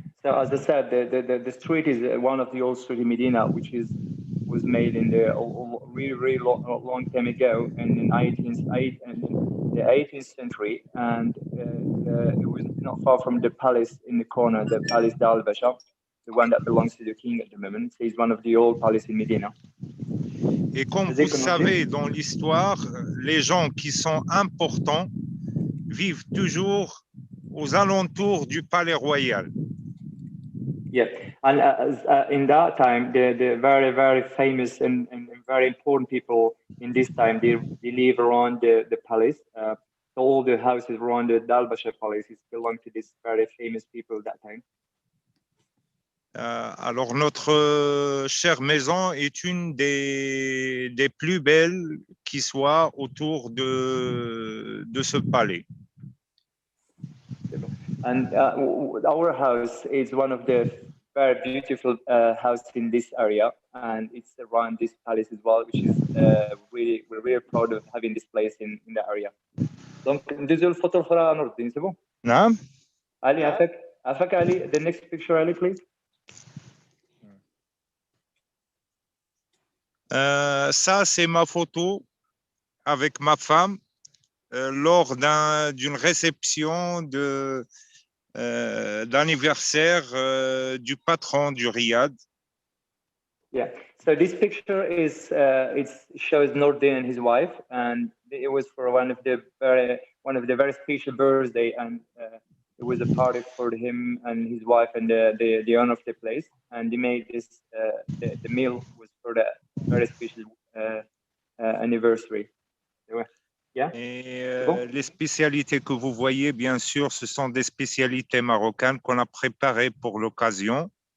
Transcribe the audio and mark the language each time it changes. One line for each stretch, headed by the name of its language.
English: So as I said, the street is one of the old street in Medina, which was made in the really long time ago, and in the 18th century, and it was not far from the palace in the corner, the Palace d'Al Basha, the one that belongs to the king at the moment. So it's one of the old palaces in Medina.
French: Et comme vous savez, dans l'histoire, les gens qui sont importants vivent toujours aux alentours du palais royal.
English: Yeah, and in that time, the very, very famous and very important people in this time, they live around the palace. All the houses around the Dalbasha Palace belong to these very famous people that time.
French: Alors, notre chère maison est une des plus belles qui soit autour de ce palais.
English: And our house is one of the very beautiful houses in this area, and it's around this palace as well, which is we're really proud of having this place in the area.
Arabic: Donc, ندوزو الفوتو الأخرى نور الدين سي بون. نعم.
English: Ali,
Arabic: عفاك
English: Ali, the next picture Ali, please.
French: Ça, c'est ma photo avec ma femme lors d'une réception d'anniversaire du patron du Riyad.
English: Yeah. So this picture is it shows Nordin and his wife, and it was for one of the very special birthday, and it was a party for him and his wife and the owner of the place, and they made this the meal was for the very special anniversary. Yeah.
French: Et les spécialités que vous voyez, bien sûr, ce sont des spécialités marocaines qu'on a préparées pour l'occasion.